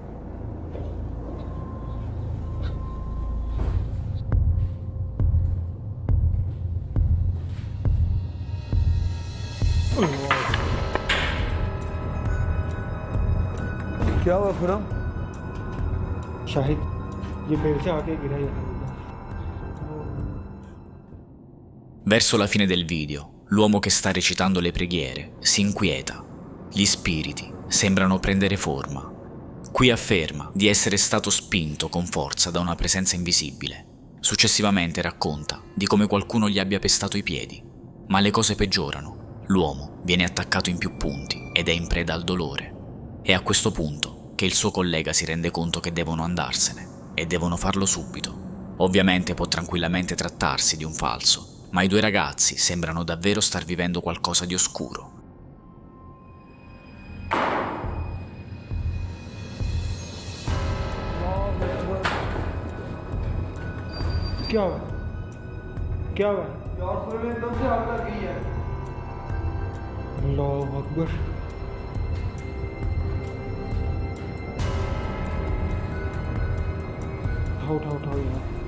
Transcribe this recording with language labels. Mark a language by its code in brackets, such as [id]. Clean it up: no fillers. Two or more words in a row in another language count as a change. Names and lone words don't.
[hi] क्या हुआ खुरम? शाहिद ये पेड़ से आके गिरा है। [it] Verso la fine del video, l'uomo che sta recitando le preghiere si inquieta. Gli spiriti sembrano prendere forma. Qui afferma di essere stato spinto con forza da una presenza invisibile. Successivamente racconta di come qualcuno gli abbia pestato i piedi. Ma le cose peggiorano. L'uomo viene attaccato in più punti ed è in preda al dolore. È a questo punto che il suo collega si rende conto che devono andarsene e devono farlo subito. Ovviamente può tranquillamente trattarsi di un falso, ma i due ragazzi sembrano davvero star vivendo qualcosa di oscuro. [hi] क्या हुआ? क्या हुआ? यार खुरम एकदम से आग लग गई है। [ar] الله أكبر. [hi] उठाओ उठाओ उठाओ यार।